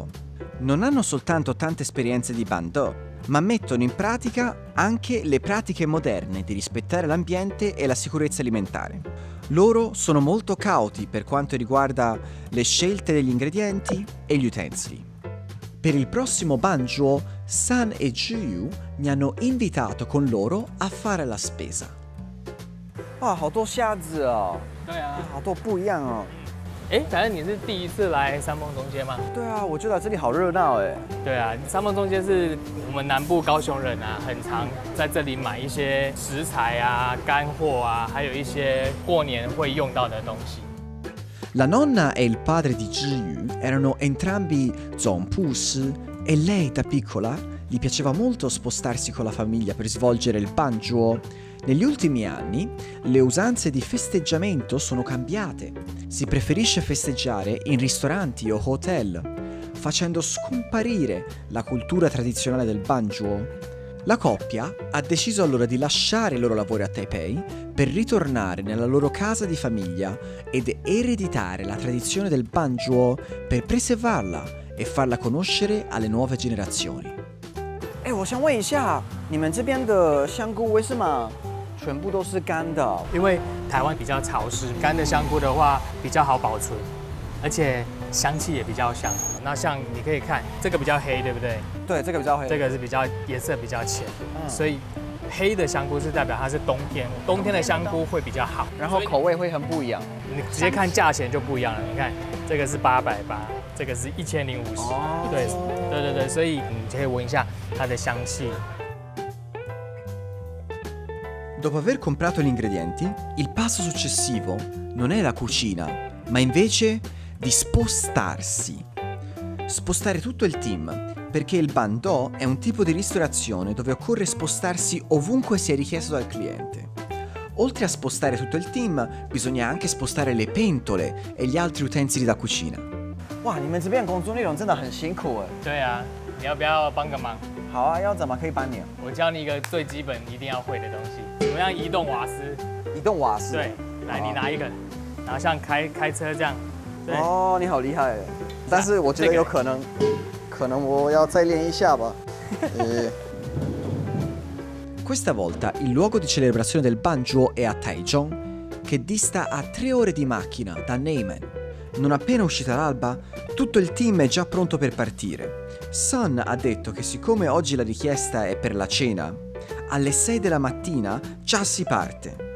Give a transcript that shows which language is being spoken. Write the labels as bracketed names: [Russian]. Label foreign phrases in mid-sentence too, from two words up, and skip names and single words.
[Italian] Non hanno soltanto tante esperienze di Ban De, ma mettono in pratica anche le pratiche moderne di rispettare l'ambiente e la sicurezza alimentare. Loro sono molto cauti per quanto riguarda le scelte degli ingredienti e gli utensili. Per il prossimo Banjuo, San e Zhiyu mi hanno invitato con loro a fare la spesa. [Chinese] 哇，好多虾子哦！对啊，好多不一样哦。哎，反正你是第一次来三凤中街吗？对啊，我觉得这里好热闹哎。对啊，三凤中街是我们南部高雄人啊，很常在这里买一些食材啊、干货啊，还有一些过年会用到的东西。 [Italian] La nonna e il padre di Jiyu erano entrambi Zonpus e lei da piccola gli piaceva molto spostarsi con la famiglia per svolgere il Banjuo. Negli ultimi anni le usanze di festeggiamento sono cambiate. Si preferisce festeggiare in ristoranti o hotel, facendo scomparire la cultura tradizionale del Banjuo. La coppia ha deciso allora di lasciare i loro lavori a Taipei per ritornare nella loro casa di famiglia ed ereditare la tradizione del Banjuo per preservarla e farla conoscere alle nuove generazioni. [Chinese] 我想问一下，你们这边的香菇为什么全部都是干的？因为台湾比较潮湿，干的香菇的话比较好保存，而且香气也比较香。那像你可以看这个比较黑，对不对？对，这个比较黑。这个是比较颜色比较浅，所以黑的香菇是代表它是冬天，冬天的香菇会比较好，然后口味会很不一样。你直接看价钱就不一样了。你看这个是880，这个是1050。对，所以你可以闻一下它的香气。 [Italian] Dopo aver comprato gli ingredienti, il passo successivo non è la cucina, ma invece di spostarsi. Spostare tutto il team, perché il Bandò è un tipo di ristorazione dove occorre spostarsi ovunque sia richiesto dal cliente. Oltre a spostare tutto il team, bisogna anche spostare le pentole e gli altri utensili da cucina. [Chinese] 哇，你们这边工作内容真的很辛苦哎。对啊，你要不要帮个忙？好啊，要怎么可以帮你？我教你一个最基本一定要会的东西，怎么样移动瓦斯？移动瓦斯。对，来，你拿一个，然后像开车这样。对。哦，你好厉害！但是我觉得有可能，可能我要再练一下吧。 [Italian] Questa volta il luogo di celebrazione del Banjuo è a Taichung, che dista a 3 ore di macchina da Neimen. Non appena uscita l'alba, tutto il team è già pronto per partire. Sun ha detto che siccome oggi la richiesta è per la cena, alle 6 della mattina già si parte.